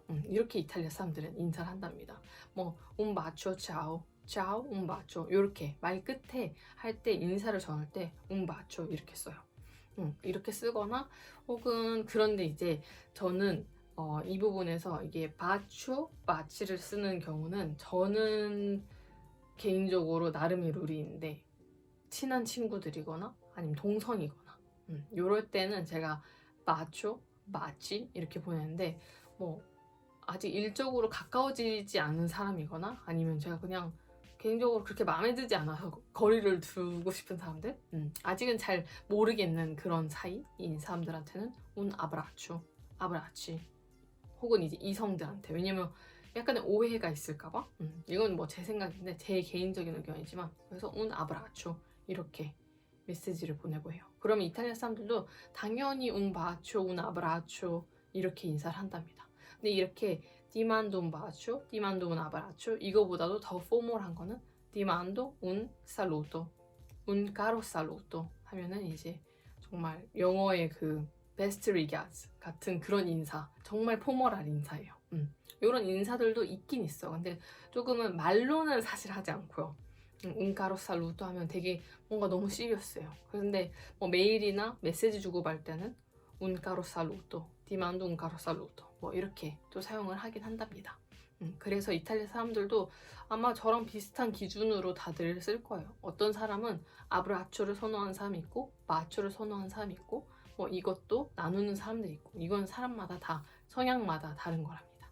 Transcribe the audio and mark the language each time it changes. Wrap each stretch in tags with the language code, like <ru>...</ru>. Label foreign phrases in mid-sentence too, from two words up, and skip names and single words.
<ko>이렇게 이탈리아 사람들은 인사를 한답니다. 뭐</ko> <it>un bacio ciao, ciao un bacio</it> <ko>이렇게 말 끝에 할 때 인사를 전할 때</ko> <it>un bacio</it> <ko>이렇게 써요. 이렇게 쓰거나, 혹은 그런데 이제 저는 이 부분에서 이게 바추, 마치를 쓰는 경우는 저는 개인적으로 나름의 룰이 있는데, 친한 친구들이거나 아니면 동성이거나 요럴 때는 제가 마초, 마치 이렇게 보내는데, 뭐 아직 일적으로 가까워지지 않은 사람이거나 아니면 제가 그냥 개인적으로 그렇게 마음에 들지 않아서 거리를 두고 싶은 사람들, 아직은 잘 모르겠는 그런 사이인 사람들한테는</ko> <it>un abbraccio, abbracci,</it> <ko>혹은 이제 이성들한테, 왜냐면 약간의 오해가 있을까봐, 이건 뭐 제 생각인데 제 개인적인 의견이지만, 그래서</ko> <it>un abbraccio</it> <ko>이렇게 메시지를 보내고 해요. 그러면 이탈리아 사람들도 당연히</ko> <it>un bacio, un abbraccio</it> <ko>이렇게 인사를 한답니다. 근데 이렇게</ko> <it>ti mando un bacio, ti mando un abbraccio</it> <ko>이거보다도 더 포멀한 거는</ko> <it>ti mando un saluto, un caro saluto</it> <ko>하면은 이제 정말 영어의 그</ko> <en>best regards</en> <ko>같은 그런 인사, 정말 포멀한 인사예요. 이런 인사들도 있긴 있어. 근데 조금은 말로는 사실 하지 않고요.</ko> <it>un caro saluto</it> <ko>하면 되게 뭔가 너무 시리어스해요. 그런데 뭐 메일이나 메시지 주고받을 때는</ko> <it>un caro saluto, ti mando un caro saluto</it> <ko>뭐 이렇게 또 사용을 하긴 한답니다. 그래서 이탈리아 사람들도 아마 저랑 비슷한 기준으로 다들 쓸 거예요. 어떤 사람은 아브라초를 선호하는 사람이 있고 마초를 선호하는 사람이 있고, 뭐 이것도 나누는 사람들이 있고, 이건 사람마다 다 성향마다 다른 거랍니다.</ko>